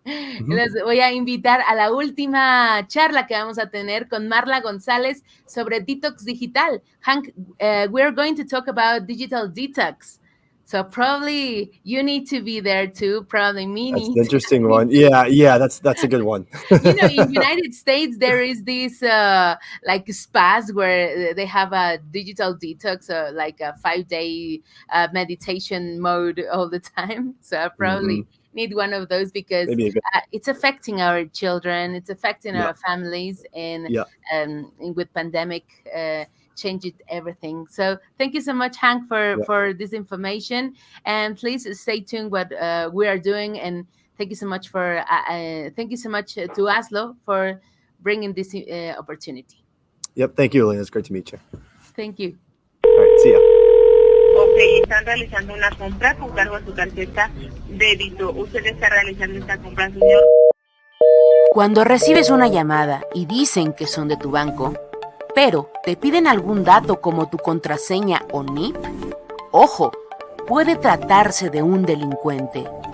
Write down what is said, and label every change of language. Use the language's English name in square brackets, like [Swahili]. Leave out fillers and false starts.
[Spanish] Les voy a invitar a la última charla que vamos a tener con Marla González sobre detox digital. [English] Hank, we're going to talk about digital detox. So probably you need to be there too. Probably me. That's an interesting one. Yeah, that's a good one. In United States, there is this like spas where they have a digital detox, like a 5-day meditation mode all the time. So I probably need one of those, because it's affecting our children, it's affecting our families, and with pandemic changed everything. So thank you so much, Hank, for this information, and please stay tuned what we are doing. And thank you so much to Aslo for bringing this opportunity. Yep, thank you, Elena. It's great to meet you. Thank you. All right, see ya. [Spanish] Ok, están realizando una compra con cargo a su tarjeta débito. Usted está realizando esta compra, señor. Cuando recibes una llamada y dicen que son de tu banco, pero te piden algún dato como tu contraseña o NIP, ojo, puede tratarse de un delincuente.